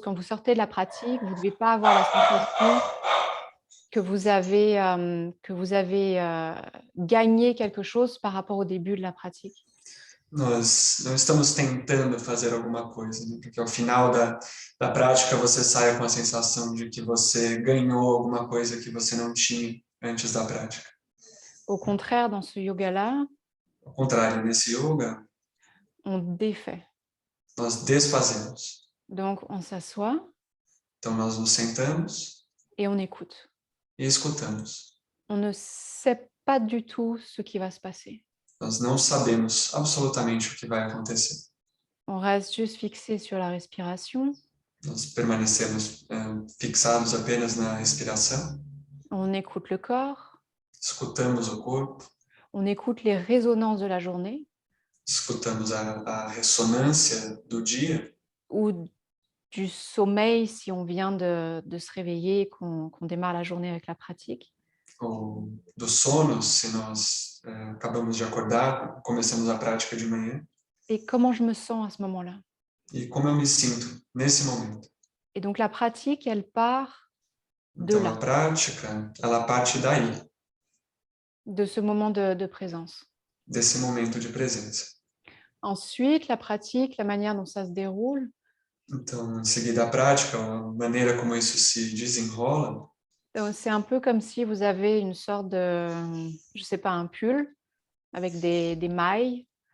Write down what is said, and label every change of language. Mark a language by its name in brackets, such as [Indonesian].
[French] Quand vous sortez de la pratique, vous ne devez pas avoir la sensation que vous avez gagné quelque chose par rapport au début de la pratique. [Portuguese] Nós não estamos tentando fazer alguma coisa, né? Porque ao final da prática você saia com a sensação de que você ganhou alguma coisa que você não tinha antes da prática. [French] Au contraire, dans ce yoga-là, [Portuguese] Ao contrário, nesse yoga, [French] on défait. [Portuguese] nós desfazemos. [French] Donc, on s'assoit [Portuguese] Então nós nos sentamos [French] et on écoute. [Portuguese] e escutamos. [French] On ne sait pas du tout ce qui va se passer. [Portuguese] Nós não sabemos absolutamente o que vai acontecer. [French] On reste juste fixé sur la respiration. [Portuguese] Nós permanecemos fixados apenas na respiração. [French] On écoute le corps. [Portuguese] Escutamos o corpo. [French] On écoute les résonances de la journée. [Portuguese] Escutamos a ressonância do dia. [French] Ou du sommeil si on vient de se réveiller, qu'on démarre la journée avec la pratique. [Portuguese] Ou do sono, se nós acabamos de acordar, começamos a prática de manhã. [French] Et comment je me sens à ce moment-là. [Portuguese] E como eu me sinto nesse momento. [French] Et donc la pratique, elle part de [Portuguese] Então [French] là. [Portuguese] a prática, ela parte daí. [French] De ce moment de présence. [Portuguese] Desse momento de presença. [French] Ensuite, la pratique, la manière dont ça se déroule. [Portuguese] Então, em seguida a prática, a maneira como isso se desenrola. [French] C'est un peu comme si vous avez une sorte de, je sais pas, un pull avec des mailles.